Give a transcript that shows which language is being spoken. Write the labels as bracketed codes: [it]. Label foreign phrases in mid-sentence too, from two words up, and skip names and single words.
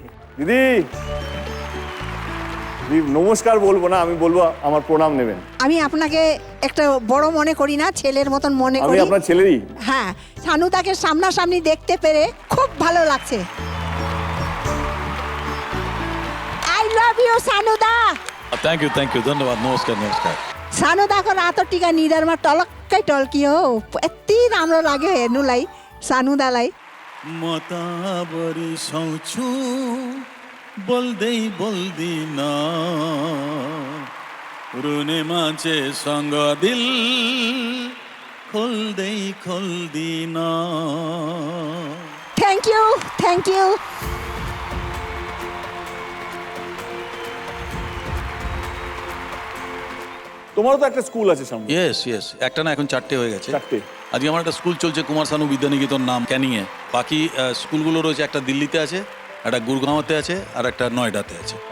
[bn] দিদি নমস্কার বলবো না, আমি বলবো আমার প্রণাম নেবেন। আমি আপনাকে একটা বড় মনে করি না, ছেলের মতন মনে আমি করি। আপনার ছেলেরই। হ্যাঁ, সানুদাকে সামনাসামনি দেখতে পেরে খুব ভালো লাগছে। [en] I love you সানুদা। Thank you [bn] ধন্যবাদ। নমস্কার নমস্কার। [ne] सानुदाको रातो टिका निधारमा टलक्कै टल्कियो। यति राम्रो लाग्यो हेर्नुलाई सानुदालाई। म त बरिसाउँछु बोल्दै बोल्दिन, रुने मान्छेसँग दिल खोल्दै खोल्दिन। [en] Thank you, thank you. [bn] তোমারও তো একটা স্কুল আছে সামনে। ইয়েস একটা না, এখন 4টে হয়ে গেছে। 4টে। আজকে আমার একটা স্কুল চলছে কুমার শানু বিদ্যানিকেতন নাম, ক্যানিংয়ে। বাকি স্কুলগুলো রয়েছে, একটা দিল্লিতে আছে, একটা গুরগাঁওতে আছে, আর একটা নয়ডাতে আছে।